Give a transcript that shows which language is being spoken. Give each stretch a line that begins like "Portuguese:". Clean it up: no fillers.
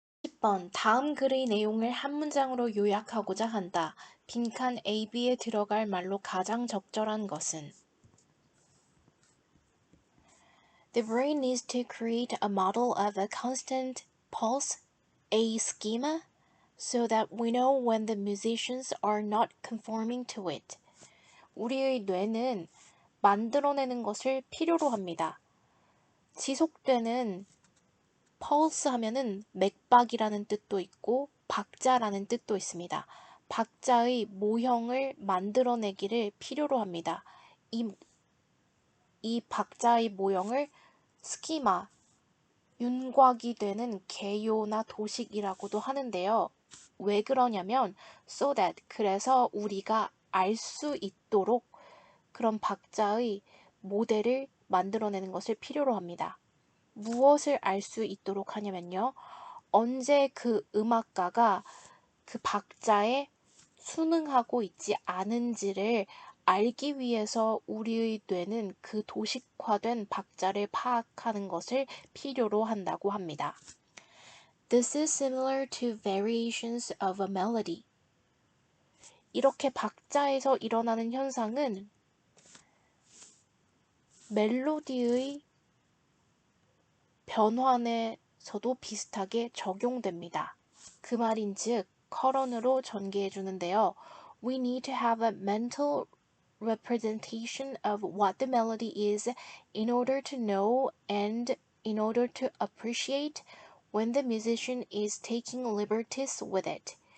Korean: 10번 다음 글의 내용을 한 문장으로 요약하고자 한다. 빈칸 A, B에 들어갈 말로 가장 적절한 것은
English: The brain needs to create a model of a constant pulse, a schema, so that we know when the musicians are not conforming to it.
Korean: 우리의 뇌는 만들어내는 것을 필요로 합니다. 지속되는 pulse 하면은 맥박이라는 뜻도 있고 박자라는 뜻도 있습니다. 박자의 모형을 만들어내기를 필요로 합니다. 이 박자의 모형을 스키마, 윤곽이 되는 개요나 도식이라고도 하는데요. 왜 그러냐면 so that 그래서 우리가 알 수 있도록 그런 박자의 모델을 만들어내는 것을 필요로 합니다. 무엇을 알 수 있도록 하냐면요. 언제 그 음악가가 그 박자에 순응하고 있지 않은지를 알기 위해서 우리의 뇌는 그 도식화된 박자를 파악하는 것을 필요로 한다고 합니다.
English: This is similar to variations of a melody.
Korean: 이렇게 박자에서 일어나는 현상은 멜로디의 변환에서도 비슷하게 적용됩니다. 그 말인즉 커런으로 전개해 주는데요.
English: We need to have a mental representation of what the melody is in order to know and in order to appreciate when the musician is taking liberties with it.